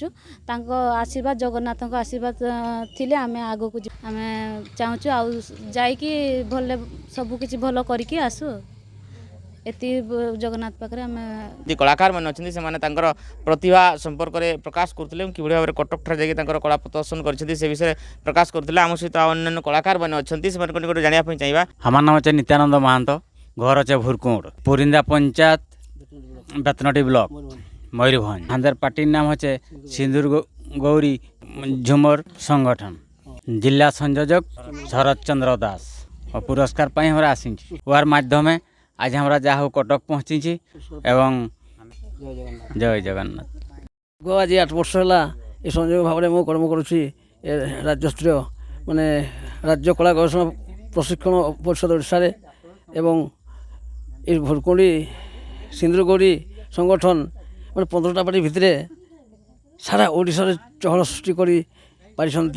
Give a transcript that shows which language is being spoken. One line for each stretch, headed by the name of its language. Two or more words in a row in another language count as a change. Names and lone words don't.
Odia: ତାଙ୍କ ଆଶୀର୍ବାଦ, ଜଗନ୍ନାଥଙ୍କ ଆଶୀର୍ବାଦ ଥିଲେ ଆମେ ଆଗକୁ ଆମେ ଚାହୁଁଛୁ ଆଉ ଯାଇକି ଭଲ ସବୁକିଛି ଭଲ କରିକି ଆସୁ। ଏତିକି ଜଗନ୍ନାଥ ପାଖରେ ଆମେ କଳାକାରମାନେ ଅଛନ୍ତି ସେମାନେ ତାଙ୍କର ପ୍ରତିଭା ସମ୍ପର୍କରେ ପ୍ରକାଶ କରୁଥିଲେ ଏବଂ କିଭଳି ଭାବରେ କଟକଠାରେ ଯାଇକି ତାଙ୍କର କଳା ପ୍ରଦର୍ଶନ କରିଛନ୍ତି ସେ ବିଷୟରେ ପ୍ରକାଶ କରୁଥିଲେ। ଆମ ସହିତ ଅନ୍ୟାନ୍ୟ କଳାକାରମାନେ ଅଛନ୍ତି, ସେମାନଙ୍କ ନିକଟରୁ ଜାଣିବା ପାଇଁ ଚାହିଁବା।
Bangla: আমার নাম হচ্ছে নিত্যানন্দ মাহান্ত, ঘর হচ্ছে ভুরকুঁড়, পুরিন্দা পঞ্চায়েত, বেতনটি ব্লক, ময়ূরভঞ্জ। আমাদের পার্টির নাম হচ্ছে সিন্দুর গৌরী ঝুমর সংগঠন। জেলা সংযোজক শরৎচন্দ্র দাস। ও পুরস্কার পাই আমরা আসিছি, ওর মাধ্যমে আজ আমরা যা হোক কটক পৌঁছিছি এবং জয় জগন্নাথ।
Odia: ଆଜି 8 ବର୍ଷ ହେଲା ଏ ସଂଯୋଗ ଭାବରେ ମୁଁ କର୍ମ କରୁଛି ଏ ରାଜ୍ୟସ୍ତରୀୟ ମାନେ ରାଜ୍ୟ କଳା ଗବେଷଣା ପ୍ରଶିକ୍ଷଣ ପରିଷଦ ଓଡ଼ିଶାରେ। ଏବଂ ଏ ଭୁରକୁଣ୍ଡି ସିନ୍ଦୁର ଗୌରୀ ସଂଗଠନ ମାନେ 15ଟା ପାର୍ଟି ଭିତରେ ସାରା ଓଡ଼ିଶାରେ ଚହଳ ସୃଷ୍ଟି କରି ପାରିଛନ୍ତି।